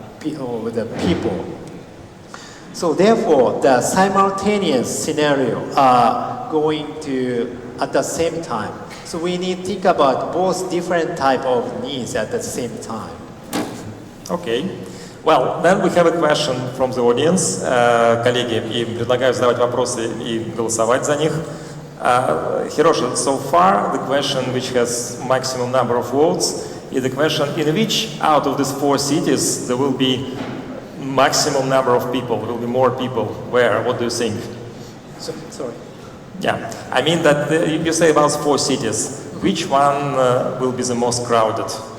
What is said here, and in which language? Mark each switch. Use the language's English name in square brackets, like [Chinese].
[English] the people. So therefore, the simultaneous scenario are going to at the same time. So we need to think about both different type of needs at the same time. Okay. Well, then we have a question from the audience. [Russian] Коллеги, и предлагаю задавать вопросы и голосовать за них. [English] Hiroshi, so far the question which has maximum number of votes is the question in which out of these 4 cities there will be maximum number of people, there will be more people. Where? What do you think? Sorry. Yeah, I mean that you say about 4 cities. Which one will be the most crowded?